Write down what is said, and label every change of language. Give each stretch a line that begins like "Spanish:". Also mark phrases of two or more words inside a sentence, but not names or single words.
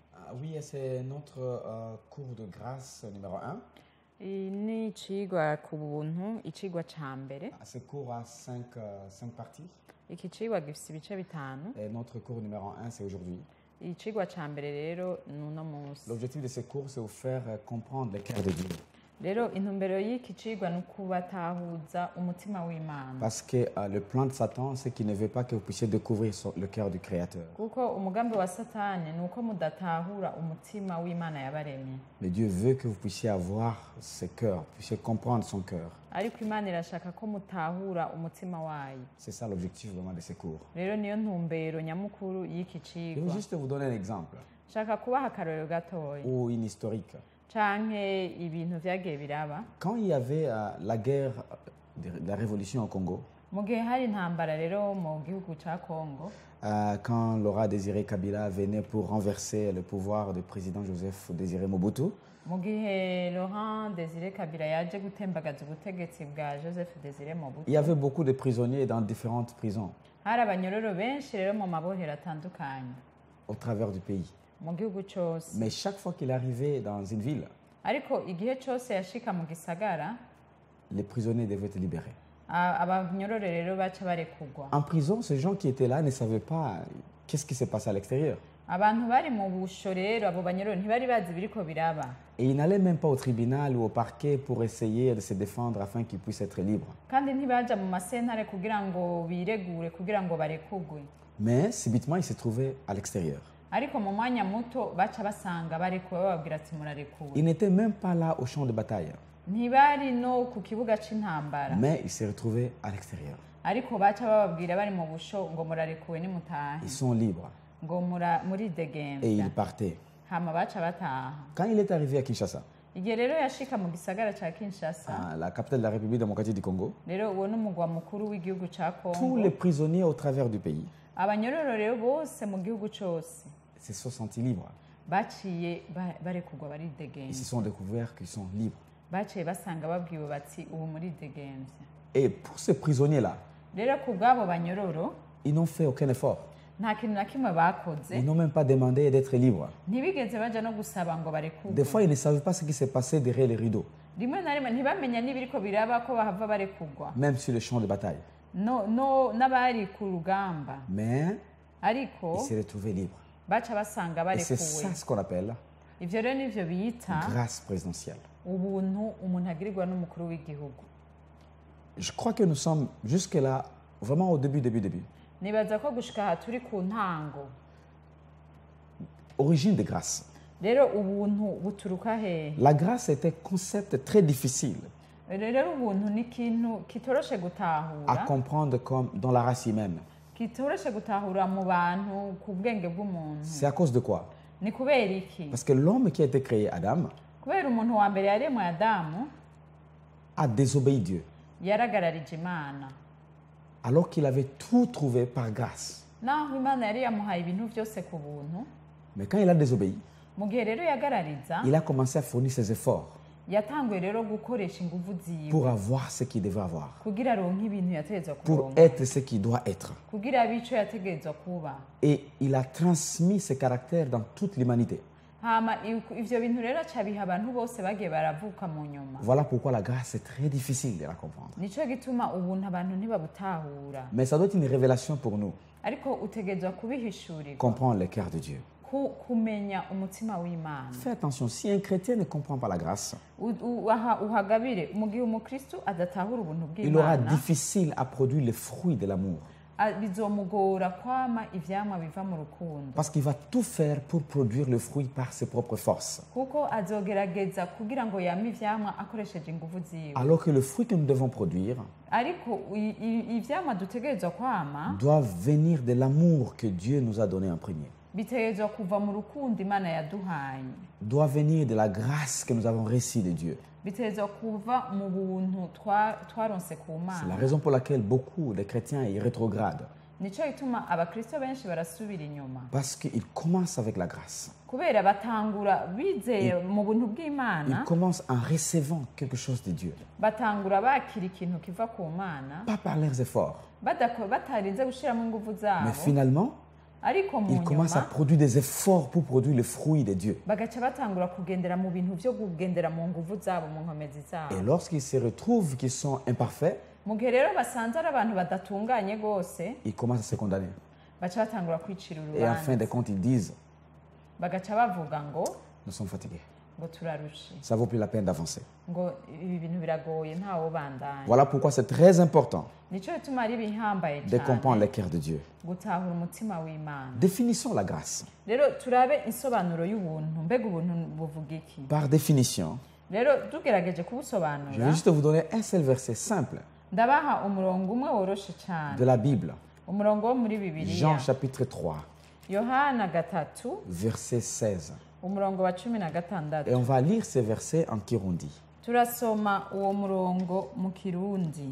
French: Oui, et c'est notre cours de grâce numéro 1.
Rundi: ni icigwa ku buntu icigwa ca mbere.
French: Ce cours a cinq parties.
Rundi: Iki cigwa gifise ibice bitanu.
French: Et notre cours numéro 1, c'est aujourd'hui.
Rundi: Icigwa ca mbere rero nuno munsi.
French: L'objectif de ce cours, c'est vous faire comprendre le cœur de Dieu.
Rundi: Rero intumbero y'iki cigwa ni ukubatahuza umutima w'Imana.
French: Parce que le plan de Satan, c'est qu'il ne veut pas que vous puissiez découvrir le cœur du Créateur.
Rundi: Kuko umugambi wa Satani ni uko mudatahura umutima w'Imana yabaremye.
French: Mais Dieu veut que vous puissiez avoir ce cœur, puissiez comprendre son cœur.
Rundi: Ariko Imana irashaka ko mutahura umutima wayo.
French: C'est ça l'objectif vraiment de ce cours.
Rundi: Rero niyo ntumbero nyamukuru y'iki
French: Je vais
Rundi: cigwa.
French: juste vous donner un exemple
Rundi: Shaka kubaha akarorero gatoya
French: ou une historique.
Rundi: canke ibintu vyagiye biraba.
French: Quand il y avait la guerre de la révolution au Congo,
Rundi: Mu gihe hari intambara rero mu gihugu ca Congo,
French: quand Laurent Désiré Kabila venait pour renverser le pouvoir du président Joseph Désiré Mobutu,
Rundi: mu gihe Laurent Désiré Kabila yaje gutembagaza ubutegetsi bwa Joseph Désiré Mobutu,
French: il y avait beaucoup de prisonniers dans différentes prisons
Rundi: hari abanyororo benshi rero mu mabohero atandukanye
French: au travers du pays.
Rundi: mu gihugu cose.
French: Mais chaque fois qu'il arrivait dans une ville,
Rundi: Ariko igihe cose yashika mu gisagara,
French: les prisonniers devaient être libérés.
Rundi: abanyororo rero baca barekurwa.
French: En prison, ces gens qui étaient là ne savaient pas qu'est-ce qui se passait à l'extérieur.
Rundi: Abantu bari mu busho rero, abo banyororo ntibari bazi biriko biraba.
French: Et ils n'allaient même pas au tribunal ou au parquet pour essayer de se défendre afin qu'ils puissent être libres.
Rundi: Kandi ntibaja mu masentare kugira ngo biregure kugira ngo barekurwe.
French: Mais subitement, ils se trouvaient à l'extérieur.
Rundi: Ariko mu mwanya muto baca basanga barekuwe bababwira ati murarekuwe.
French: Ils n'étaient même pas là au champ de bataille,
Rundi: Ntibari no ku kibuga c'intambara,
French: mais ils se retrouvaient à l'extérieur.
Rundi: ariko baca bababwira bari mu busho ngo murarekuwe nimutahe,
French: Ils sont libres
Rundi: ngo
French: et
Rundi: muridegemvya.
French: ils partaient.
Rundi: Hama baca bataha.
French: Quand il est arrivé à Kinshasa,
Rundi: Igihe rero yashika mu gisagara ca Kinshasa,
French: la capitale de la République démocratique du Congo,
Rundi: rero uwo n'umugwa mukuru w'igihugu ca
French: tous les
Rundi: Kongo,
French: prisonniers au travers du pays
Rundi: abanyororo rero bose mu gihugu cose
French: se sont sentis libres.
Rundi: baciye barekurwa
French: Ils se
Rundi: baridegemvya.
French: sont découverts qu'ils sont libres.
Rundi: Baciye basanga babwiwe bati ubu muridegemvya.
French: Et pour ces prisonniers-là,
Rundi: Rero ku bw'abo banyororo
French: ils n'ont fait aucun effort.
Rundi: nta kintu na kimwe bakoze,
French: Ils n'ont même pas demandé d'être libres.
Rundi: ntibigeze baja no gusaba ngo
French: Des
Rundi: barekurwe.
French: fois, ils ne savaient pas ce qui se passait derrière les rideaux,
Rundi: Rimwe na rimwe ntibamenya n'ibiriko biraba ko bahava barekurwa,
French: même sur le champ de bataille.
Rundi: no n'abari ku rugamba,
French: Mais
Rundi: ariko
French: ils se retrouvaient libres.
Rundi: baca basanga
French: Et c'est
Rundi: barekuwe.
French: ça ce qu'on appelle
Rundi: Ivyo rero nivyo bita
French: grâce présidentielle.
Rundi: ubuntu umuntu agirirwa n'umukuru w'igihugu.
French: Je crois que nous sommes jusque-là, vraiment au début.
Rundi: Nibaza ko gushika aha turi ku ntango.
French: Origine de grâce.
Rundi: Rero ubuntu buturuka hehe?
French: La grâce est un concept très difficile
Rundi: Rero ubuntu ni ikintu kitoroshe
French: à
Rundi: gutahura,
French: comprendre comme dans la race humaine.
Rundi: kitoroshe gutahura mu bantu ku bwenge bw'umuntu.
French: C'est à cause de quoi?
Rundi: Ni kubera iki?
French: Parce que l'homme qui a été créé, Adam,
Rundi: Kubera umuntu wa mbere yaremwe Adamu
French: a désobéi Dieu,
Rundi: yaragararije Imana,
French: alors qu'il avait tout trouvé par grâce.
Rundi: naho Imana yari yamuhaye ibintu byose ku buntu.
French: Mais quand il a désobéi,
Rundi: Mu gihe rero yagarariza,
French: il a commencé à fournir ses efforts
Rundi: yatanguye rero gukoresha inguvu ziwe
French: pour avoir ce qu'il devait avoir,
Rundi: kugira aronke ibintu yategerezwa
French: pour
Rundi: kuronka,
French: être ce qu'il doit être.
Rundi: kugira abe ico yategerezwa kuba.
French: Et il a transmis ses caractères dans toute l'humanité.
Rundi: Hama ivyo bintu rero acabiha abantu bose bagiye baravuka mu nyuma.
French: Voilà pourquoi la grâce est très difficile de la comprendre.
Rundi: Nico gituma ubuntu abantu ntibabutahura,
French: Mais ça doit être une révélation pour nous,
Rundi: ariko utegerezwa kubihishurirwa,
French: comprendre le cœur de Dieu.
Rundi: kumenya umutima w'Imana.
French: Fais attention, si un chrétien ne comprend pas la grâce,
Rundi: Uhagabire mu gihe umukristu adatahura ubuntu
French: il aura
Rundi: bw'Imana,
French: difficile à produire les fruits de l'amour.
Rundi: bizomugora kwama ivyamwa biva mu rukundo,
French: Parce qu'il va tout faire pour produire le fruit par ses propres forces.
Rundi: kuko azogerageza kugira ngo yame ivyamwa akoresheje inguvu ziwe.
French: Alors que le fruit que nous devons produire
Rundi: Ariko ivyamwa dutegerezwa kwama
French: doit venir de l'amour que Dieu nous a donné en premier.
Rundi: bitegerezwa kuva mu rukundo Imana yaduhaye,
French: Doit venir de la grâce que nous avons reçue de Dieu.
Rundi: bitegerezwa kuva mu buntu twaronse ku
French: C'est la
Rundi: Mana.
French: raison pour laquelle beaucoup de chrétiens y rétrogradent.
Rundi: Nico gituma abakristo benshi barasubira inyuma,
French: Parce qu'ils commencent avec la grâce.
Rundi: kubera batangura bizeye mu buntu
French: Ils
Rundi: bw'Imana,
French: commencent en recevant quelque chose de Dieu.
Rundi: batangura bakira ikintu kiva ku Mana,
French: Pas par leurs efforts.
Rundi: batarinze gushiramo inguvu
French: Mais
Rundi: zabo,
French: finalement,
Rundi: ariko mu
French: ils commencent à
Rundi: nyuma
French: produire des efforts pour produire le fruit de Dieu.
Rundi: bagaca batangura kugendera mu bintu byo kugendera mu nguvu zabo mu nkomezi
French: Et
Rundi: zabo
French: lorsqu'ils se retrouvent qu'ils sont imparfaits,
Rundi: mu gihe rero basanze ari abantu badatunganye rwose
French: ils commencent à se condamner.
Rundi: baca batangura kwicira
French: Et en fin de
Rundi: urubanza
French: compte, ils disent,
Rundi: bagaca bavuga ngo
French: nous sommes fatigués.
Rundi: ngo turarushe
French: Ça vaut plus la peine d'avancer.
Rundi: ngo ibi bintu biragoye ntawo bandanya
French: Voilà pourquoi c'est très important
Rundi: nico bituma ari bihambaye
French: de comprendre le
Rundi: cyane
French: cœur de Dieu.
Rundi: gutahura umutima w'Imana
French: Définissons la grâce.
Rundi: rero turabe insobanuro y'ubuntu mbega ubuntu buvuga iki
French: Par définition,
Rundi: rero tugerageje
French: je
Rundi: kubusobanura
French: vais juste vous donner un seul verset simple
Rundi: ndabaha umurongo umwe woroshe cyane
French: de la Bible.
Rundi: umurongo wo muri
French: Jean
Rundi: bibiliya
French: chapitre 3,
Rundi: yohana 3
French: verset 16.
Rundi: umurongo wa 16
French: Et on va lire ces versets en Kirundi.
Rundi: turasoma uwo murongo mu kirundi